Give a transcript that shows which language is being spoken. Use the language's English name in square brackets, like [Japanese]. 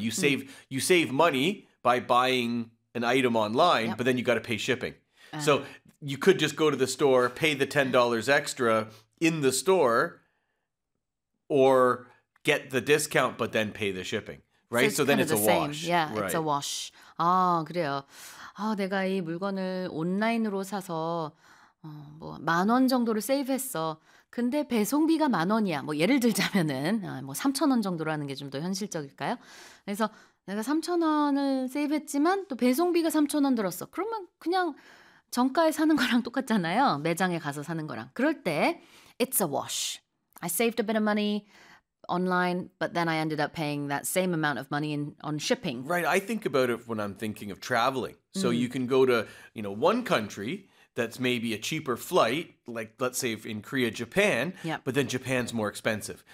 [English] You save you save money by buying an item online, but then you got to pay shipping. So you could just go to the store, pay the $10 extra in the store, or get the discount, but then pay the shipping. Right. So then of it's the a same. Wash. Yeah, right. It's a wash. [Korean] 아 그래요. 아 내가 이 물건을 온라인으로 사서 뭐 만 원 정도를 세이브했어. 근데 배송비가 만 원이야. 뭐 예를 들자면은 뭐 3천 원 정도라는 게 좀 더 현실적일까요? 그래서 내가 3천 원을 세이브했지만 또 배송비가 3천 원 들었어. 그러면 그냥 정가에 사는 거랑 똑같잖아요. 매장에 가서 사는 거랑. 그럴 때 [English] It's a wash. I saved a bit of money online, but then I ended up paying that same amount of money on shipping. Right. I think about it when I'm thinking of traveling. So you can go to, you know, one country that's maybe a cheaper flight, like let's say in Korea, Japan, but then Japan's more expensive.